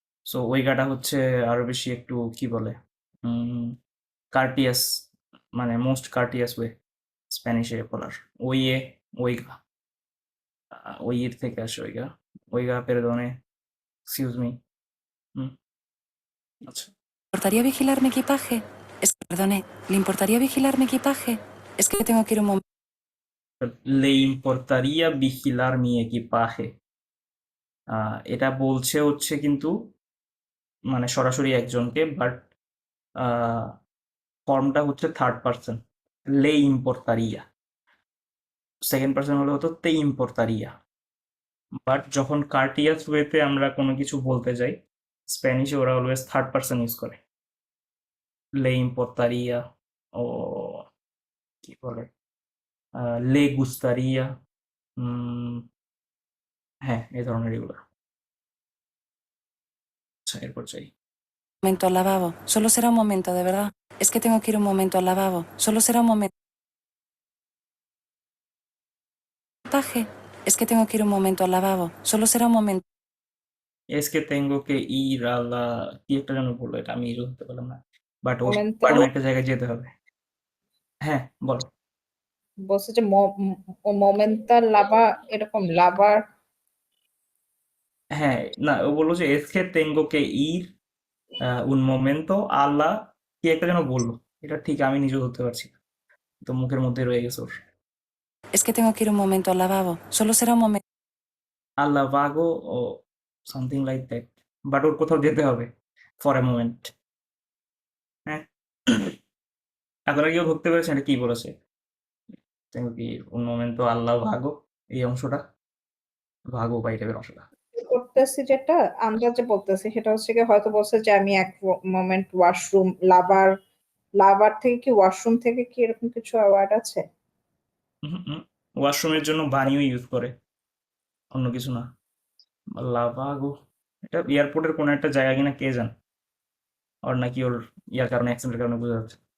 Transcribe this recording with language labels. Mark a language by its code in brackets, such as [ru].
[bn] So ওইগাটা হচ্ছে আরো বেশি একটু কি বলে কার্টিয়াস, মানে মোস্ট কার্টিয়াস ওয়ে স্প্যানিশে বলার। ওইয়ে, ওইগা, ওইয়ের থেকে আসে ওইগা, [es] ওইগা পেরদোনে, [bn] এক্সকিউজ মি। আচ্ছা, [es] vigilar mi equipaje? Es que, perdone, ¿le importaría vigilar mi equipaje? Es que tengo que ir un momento. le importaría vigilar mi equipaje, [bn] এটা বলছে হচ্ছে কিন্তু মানে সরাসরি একজনকে, বাট ফর্মটা হচ্ছে third person, le importaría। Second person হলে হতো [es] te importaría। [bn] বাট যখন কার্টিয়াস ওয়েতে আমরা কোনো কিছু বলতে যাই স্প্যানিশে, ওরা অলওয়েজ থার্ড পার্সন ইউজ করে, le importaría ও কি বলে le gustaría, হ্যাঁ এই ধরনের এগুলো। আচ্ছা, এরপর চাই [es] Momento al lavabo. Solo será un momento, de verdad. Es que tengo que ir un momento al lavabo. Solo será un momento. Equipaje. Es que tengo que ir un momento al lavabo. Solo será un momento. es que tengo que ir a la, [bn] কি একটা যেন বললো, এটা আমি use করতে পারলাম না, but O [es] Momento. [bn] কোনো একটা জায়গায় যেতে হবে। হ্যাঁ বলো। বলছে যে মোমেন্টাল লাভা, এরকম লাভার। হ্যাঁ না, ও বললো যে [es] es que tengo que ir un momento a la, [bn] কি একটা যেন বললো, এটা ঠিক আমি নিজেও ধরতে পারছি না, তো মুখের মধ্যে রয়ে গেছে ওর। [es] Es que tengo que ir un momento al lavabo. Solo será un momento. a la vago [bn] O [en] something like that, [bn] but ওর কোথাও যেতে হবে [en] For a moment. [bn] হ্যাঁ, আপনারা কেউ ধরতে পেরেছেন এটা কি বলেছে? [es] tengo que ir un momento a la vago, [bn] এই অংশটা ভাগো বা এই টাইপের অংশটা। করতেছি যেটা আন্দাজে বলতেছি সেটা হচ্ছে কি, হয়তো বলছে যে আমি এক মোমেন্ট ওয়াশরুম, লাভার থেকে কি ওয়াশরুম থেকে কি এরকম কিছু ওয়ার্ড আছে? ওয়াশরুমের জন্য বানিও ইউজ করে, অন্য কিছু না। লাভাগো এটা এয়ারপোর্টের কোনো একটা জায়গা কিনা কে জান, ওর নাকি ওর ইয়ার কারণে, অ্যাক্সিডেন্টের কারণে বোঝা যাচ্ছে।